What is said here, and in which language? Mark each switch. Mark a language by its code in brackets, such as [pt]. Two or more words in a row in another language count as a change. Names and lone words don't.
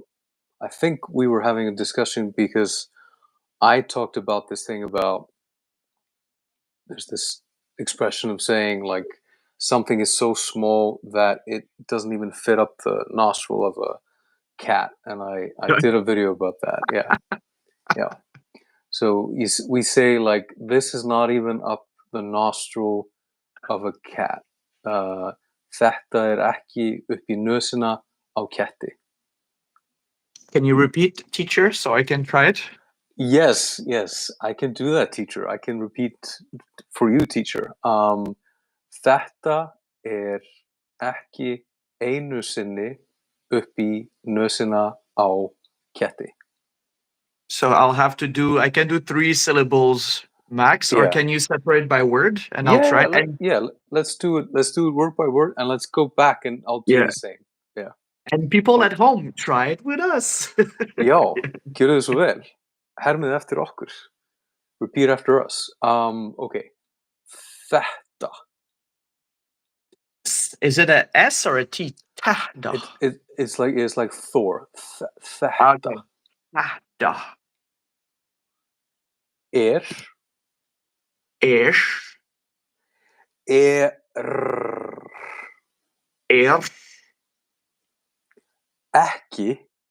[en] I think we were having a discussion because I talked about this thing about there's this expression of saying like something is so small that it doesn't even fit up the nostril of a cat, and I did a video about that. Yeah, yeah. So we say like this is not even up the nostril of a cat. [is] Þetta ekki upp í nösina á ketti. [en] Can you repeat, teacher, so I can try it? Yes, yes, I can do that, teacher. I can repeat for you, teacher. [is] Þetta ekki einu sinni upp í nösina á ketti. [en] So I'll have to do. I can do 3 syllables max, or Yeah. can you separate by word? And I'll try. Let's do it. Let's do it word by word, and let's go back, and I'll do Yeah. the same. Yeah. And people at home, try it with us. [is] Já, gjörðu þið svo vel. Hermið eftir okkur. [en] Repeat after us. Okay. Þetta. Is it a S or a T? Tahda. It's like Thor. Þetta. Tahda. [is] Er. Ish. Er. Er. Ekki.